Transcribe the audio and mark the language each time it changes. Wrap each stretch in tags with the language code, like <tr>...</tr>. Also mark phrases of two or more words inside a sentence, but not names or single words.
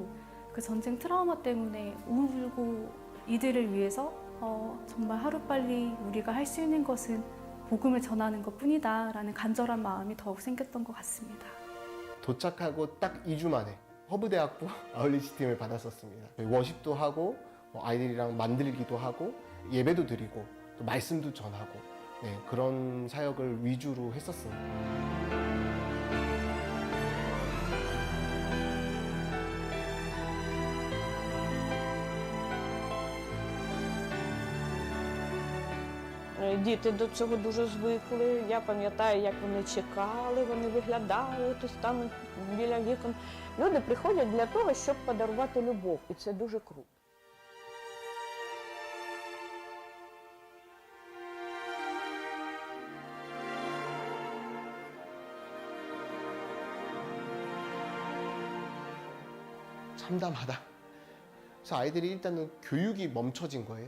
<ko>그 전쟁 트라우마 때문에 울고 이들을 위해서 정말 하루빨리 우리가 할 수 있는 것은 복음을 전하는 것뿐이다 라는 간절한 마음이 더욱 생겼던 것 같습니다. 도착하고 딱 2주 만에 허브대학부 아울리치 팀을 받았었습니다. 워십도 하고 아이들이랑 만들기도 하고 예배도 드리고 또 말씀도 전하고 그런 사역을 위주로 했었습니다.</ko> <uk>Діти до цього дуже звикли. Я пам'ятаю, як вони чекали, вони виглядали, то стануть біля вікон. Люди приходять для того, щоб подарувати любов, і це дуже круто.</uk> <ko>참담하다. 그래서 아이들이 일단은 교육이 멈춰진 거예요.</ko>